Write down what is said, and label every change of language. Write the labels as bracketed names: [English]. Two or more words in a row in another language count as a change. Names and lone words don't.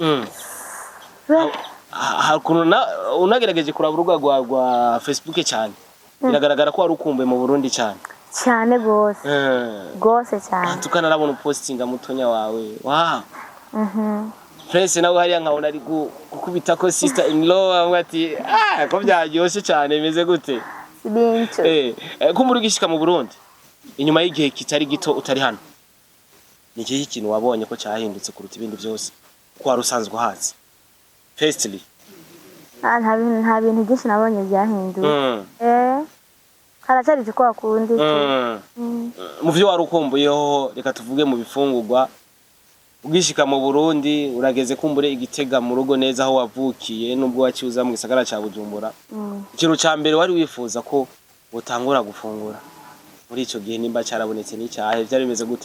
[Rundi] hakuno unagerageje kuraba urubuga rwa Facebook cyane biragaragara ko ari ukumbuye mu Burundi cyane gose cyane tukanarabona postinga mutonya wawe Prince nawe hari nkabona ari gukubita ko [English] sister in law [Rundi] amwati ko byaryoshe cyane bimeze gute bintu kumbura ugishika mu Burundi inyuma y'igihe kitari gito utari hano ni ikihe kintu wabonye ko cyahindutse kuruta ibindi byose ko warusanzwe hazi firstly nta bintu byinshi nabonye byahinduye haracyari cyo kwakundi mu byo warukumbuyeho reka tuvuge mu bifungurwa ugishika mu Burundi urageze kumbure igitega mu rugo neza aho wavukiye nubwo wacyuza mu gisagara ca Bujumbura ikintu ca mbere wari wifuza ko utangura gufungura muri ico gihe nimba carabonetse n'icyahe byari bimeze gute